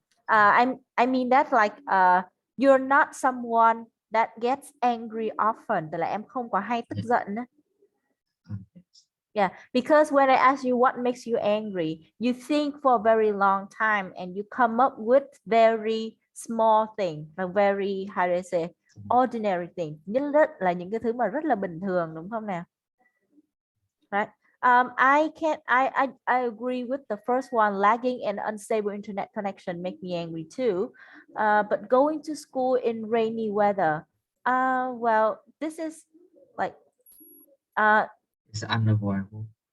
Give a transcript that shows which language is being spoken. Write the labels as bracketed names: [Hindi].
[English] I mean that like you're not someone that gets angry often. [Vietnamese] Tức là em không có hay tức [English] Yeah, [Vietnamese] giận á. [English] yes. Yeah, because when I ask you what makes you angry, you think for a very long time and you come up with very small thing, a very how do I say ordinary thing. [Vietnamese] Rất là những cái thứ mà rất là bình thường đúng không nào? [English] Right. I can I agree with the first one. Lagging and unstable internet connection make me angry too. But going to school in rainy weather. Well, this is like uh It's unavoidable.